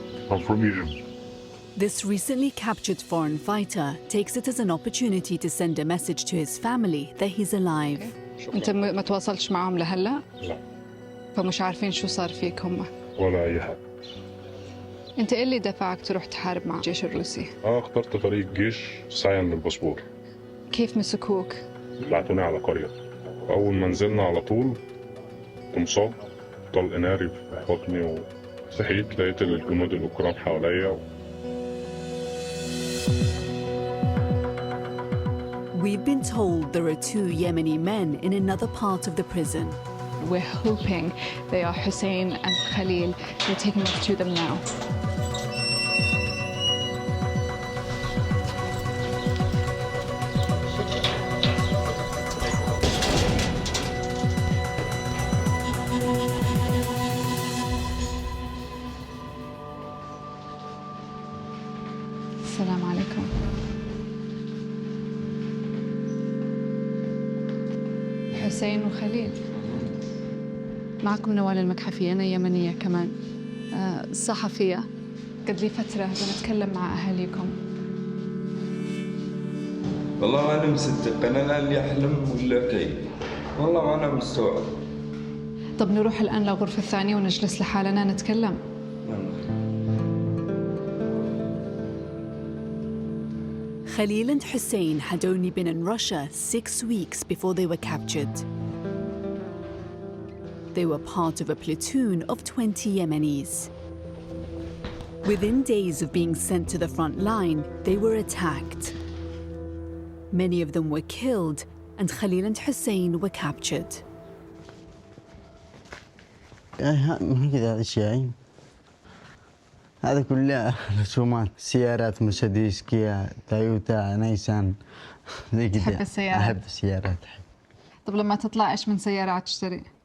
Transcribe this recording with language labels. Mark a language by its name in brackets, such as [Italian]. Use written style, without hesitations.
[English] I'm from Egypt. This recently captured foreign fighter takes it as an opportunity to send a message to his family that he's alive. [Arabic] أنت ما تواصلتش معهم لهلا؟ لا. فمش عارفين شو صار فيك هم. ولا أي حاجة. أنت إيه اللي دفعك تروح تحارب مع الجيش الروسي؟ اخترت طريق الجيش سعيا للباسبور. كيف مسكوك؟ بعتوني على قرية. أول ما نزلنا على طول مصاب، طلق ناري في بطني وصحيت لقيت الجنود الأوكران حواليا. [English] We've been told there are 2 Yemeni men in another part of the prison. We're hoping they are Hussein and Khalil. They're taking us to them now. [Arabic] السلام عليكم. حسين وخليل. معكم نوال المكحفي، أنا يمنية كمان، صحفية. قد لي فترة بنتكلم مع أهاليكم. والله ما أنا مصدق، أنا اللي أحلم ولا كيف؟ والله ما أنا مستوعب. طب نروح الآن للغرفة الثانية ونجلس لحالنا نتكلم. [English] Khalil and Hussein had only been in Russia 6 weeks before they were captured. They were part of a platoon of 20 Yemenis. Within days of being sent to the front line, they were attacked. Many of them were killed, and Khalil and Hussein were captured. [Arabic] هذا الشيء هذا كله رسومات سيارات مرسيدس كيا تويوتا نيسان زي كذا. تحب السيارات؟ أحب السيارات. طب لما تطلع إيش من سيارات تشتري؟